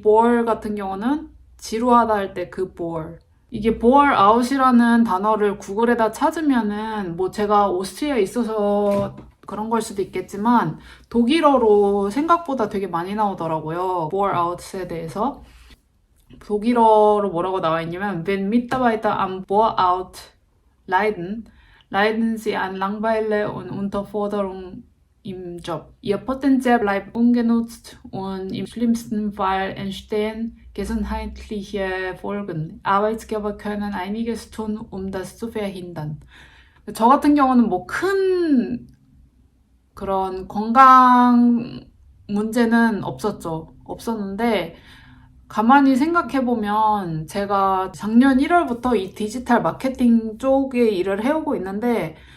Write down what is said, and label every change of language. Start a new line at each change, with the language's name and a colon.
Korean: bore 같은 경우는 지루하다 할 때 그 bore. 이게 bore out이라는 단어를 구글에다 찾으면은 뭐 제가 오스트리아에 있어서 그런 걸 수도 있겠지만 독일어로 생각보다 되게 많이 나오더라고요. bore out에 대해서. 독일어로 뭐라고 나와 있냐면
German: Wenn Mitarbeiter am Bore-out leiden, leiden sie an Langeweile und Unterforderung im Job. Ihr Potenzial bleibt ungenutzt und im schlimmsten Fall entstehen gesundheitliche Folgen. Arbeitgeber können einiges tun, um das zu verhindern.
Korean: 저 같은 경우는 뭐 큰 그런 건강 문제는 없었는데 가만히 생각해보면 제가 작년 1월부터 이 디지털 마케팅 쪽에 일을 해오고 있는데